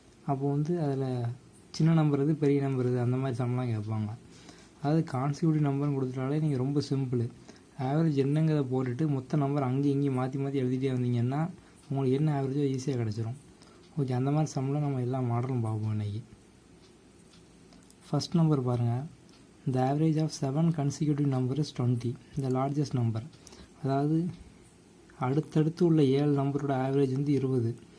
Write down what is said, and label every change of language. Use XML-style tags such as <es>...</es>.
<ta>அப்போது வந்து அதில் சின்ன நம்பர் இது பெரிய நம்பர் இது, அந்த மாதிரி சம்லாம் கேட்பாங்க. அதாவது கான்சிக்யூட்டிவ் நம்பர்னு கொடுத்துட்டாலே நீங்கள் ரொம்ப சிம்பிள். ஆவரேஜ் என்னங்கிறத போட்டுட்டு மொத்த நம்பர் அங்கேயும் இங்கேயும் மாற்றி மாற்றி எழுதிட்டே வந்தீங்கன்னா உங்களுக்கு என்ன ஆவரேஜோ ஈஸியாக கிடச்சிரும். ஓகே, அந்த மாதிரி சம்மில் நம்ம எல்லா மாடலும் பார்ப்போம் இன்றைக்கி. ஃபஸ்ட் நம்பர் பாருங்கள்.</ta> <en>The average of 7 consecutive number is 20, the largest number.</en> <ta>அதாவது அடுத்தடுத்து உள்ள 7 நம்பரோட ஆவரேஜ் வந்து 20.</ta>